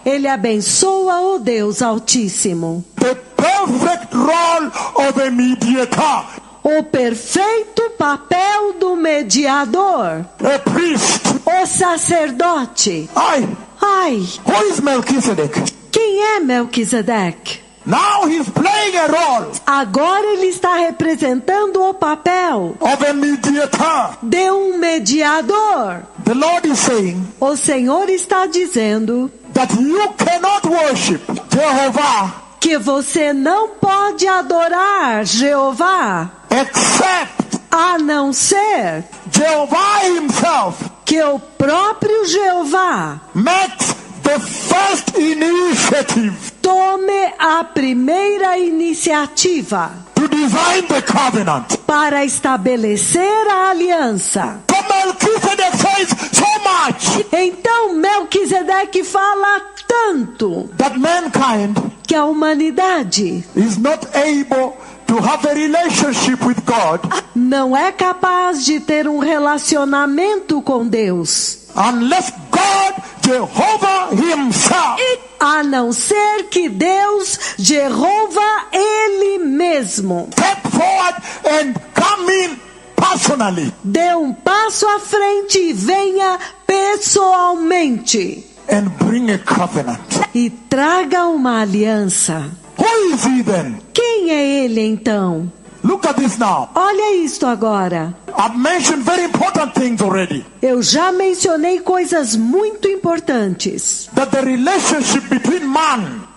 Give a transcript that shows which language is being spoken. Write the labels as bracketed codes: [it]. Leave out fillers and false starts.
[pt] ele abençoa o Deus Altíssimo. [en] The perfect role of a mediator, [pt] O perfeito papel do mediador, [en] a priest. [pt] o sacerdote. Ai, [en] Who is Melchizedek? [pt] quem é Melquisedeque? [en] Now he's playing a role [pt] Agora ele está representando o papel [en] of a mediator. [pt] de um mediador. [en] The Lord is saying [pt] O Senhor está dizendo [en] that you cannot worship Jehovah [pt] que você não pode adorar Jeová, [en] except [pt] a não ser [en] Jehovah himself [pt] que o próprio Jeová [en] makes the first initiative [pt] tome a primeira iniciativa [en] to design the covenant. [pt] para estabelecer a aliança. [en] So Melchizedek says so much [pt] Então Melquisedeque fala tanto [en] that mankind [pt] que a humanidade [en] is not able to have a relationship with God [pt] não é capaz de ter um relacionamento com Deus, [en] unless God, Jehovah himself, [pt] a não ser que Deus, Jeová, Ele mesmo, [en] step forward and come in personally [pt] dê um passo à frente e venha pessoalmente [en] and bring a covenant. [pt] e traga uma aliança. [en] Who is he then? [pt] Quem é Ele então? [en] Look at this now. [pt] Olha isto agora. [en] I've mentioned very important things already. [pt] Eu já mencionei coisas muito importantes. [en] That the relationship between man,